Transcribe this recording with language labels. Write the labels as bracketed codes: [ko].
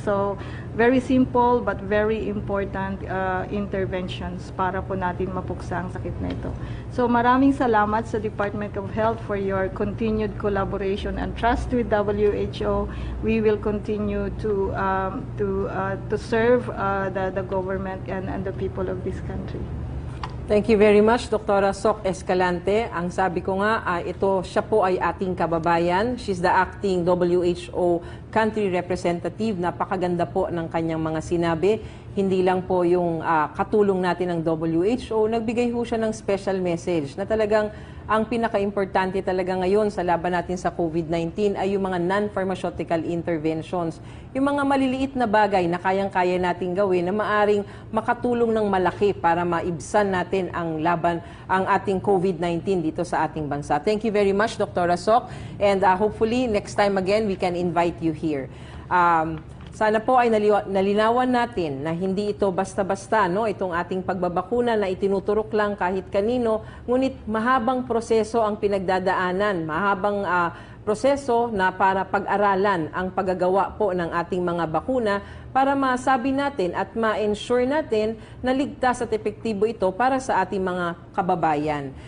[en] So very simple but very important interventions [tl] para po natin mapuksa ang sakit na ito. So maraming salamat sa [en] Department of Health for your continued collaboration and trust with WHO. We will continue to serve the government and the people of this country. Thank you very much, Dr. Soc Escalante. [tl] Ang sabi ko nga, siya po ay ating kababayan. [en] She's the acting WHO country representative. [tl] Napakaganda po ng kanyang mga sinabi. hindi lang po yung katulong natin ng WHO, nagbigay ho siya ng special message na talagang ang pinaka-importante talaga ngayon sa laban natin sa COVID-19 ay yung mga non-pharmaceutical interventions. Yung mga maliliit na bagay na kayang-kaya nating gawin na maaring makatulong ng malaki para maibsan natin ang ating COVID-19 dito sa ating bansa. [en] Thank you very much, Dr. Sok. And hopefully, next time again, we can invite you here. [tl] Sana po ay nalinawan natin na hindi ito basta-basta, no? Itong ating pagbabakuna na itinuturok lang kahit kanino, ngunit mahabang proseso ang pinagdadaanan, mahabang proseso na para pag-aralan ang paggagawa po ng ating mga bakuna para masabi natin at ma-ensure natin na ligtas at epektibo ito para sa ating mga kababayan.